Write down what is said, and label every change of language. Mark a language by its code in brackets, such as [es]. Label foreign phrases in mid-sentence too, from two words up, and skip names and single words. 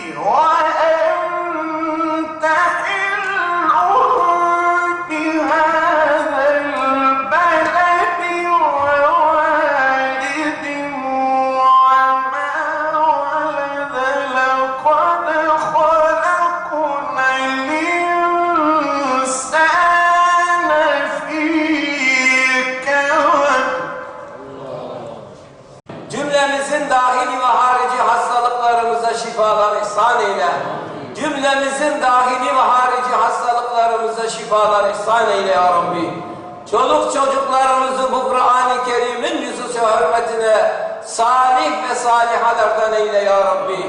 [ar] وأنت حل بهذا البلد ووالد وما ولد لقد خلقنا الإنسان في كبد. [tr] Cümlemizin dahili ve harici hastalıklarımıza şifalar ihsan eyle. Cümlemizin dahili ve harici hastalıklarımıza şifalar ihsan eyle [ar] يا ربي. [tr] Çoluk çocuklarımızı bu Kur'an-ı Kerim'in yüzü hürmetine salih ve salihalardan eyle [ar] يا ربي.